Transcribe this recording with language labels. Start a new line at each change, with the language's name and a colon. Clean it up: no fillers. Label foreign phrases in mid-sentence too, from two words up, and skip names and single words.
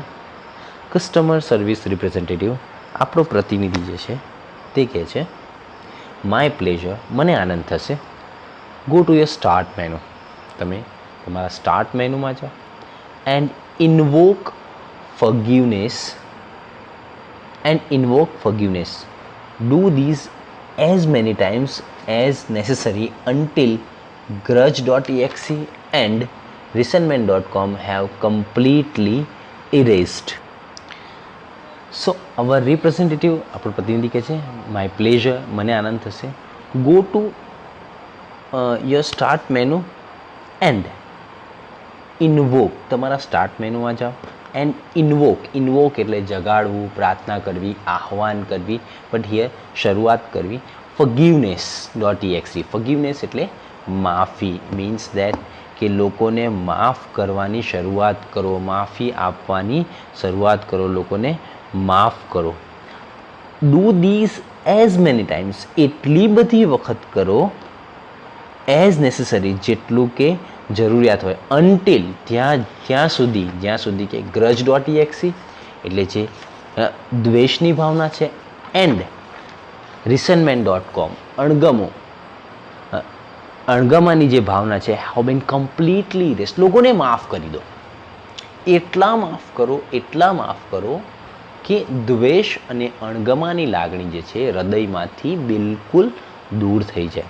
English: customer service representative,
Gujarati: આપણો પ્રતિનિધિ જે છે તે કહે છે
English: my pleasure,
Gujarati: મને આનંદ થશે.
English: go to your start menu,
Gujarati: તમે તમારા સ્ટાર્ટ મેનુમાં જાઓ
English: and invoke forgiveness. Do these as many times as necessary until grudge.exe and resentment.com have completely erased. So our representative,
Gujarati: આપણો પ્રતિનિધિ કહે છે
English: my pleasure,
Gujarati: મને આનંદ થશે.
English: go to your start menu and invoke,
Gujarati: તમારા સ્ટાર્ટ મેનુમાં જાઓ
English: and invoke
Gujarati: એટલે જગાડવું, પ્રાર્થના કરવી, આહ્વાન કરવી,
English: but here
Gujarati: શરૂઆત કરવી. forgiveness.exe, forgiveness એટલે માફી,
English: means that
Gujarati: કે લોકોને માફ કરવાની શરૂઆત કરો, માફી આપવાની શરૂઆત કરો, લોકોને માફ કરો.
English: do these as many times,
Gujarati: એટલી બધી વખત કરો,
English: as necessary,
Gujarati: જેટલું કે જરૂરિયાત હોય, અનટિલ, જ્યાં સુધી કે grudge.exe એટલે જે દ્વેષની ભાવના છે,
English: and resentment.com
Gujarati: અણગમો, અણગમાની જે ભાવના છે
English: how been completely erased.
Gujarati: લોકોને માફ કરી દો, એટલા માફ કરો કે દ્વેષ અને અણગમાની લાગણી જે છે હૃદયમાંથી બિલકુલ દૂર થઈ જાય.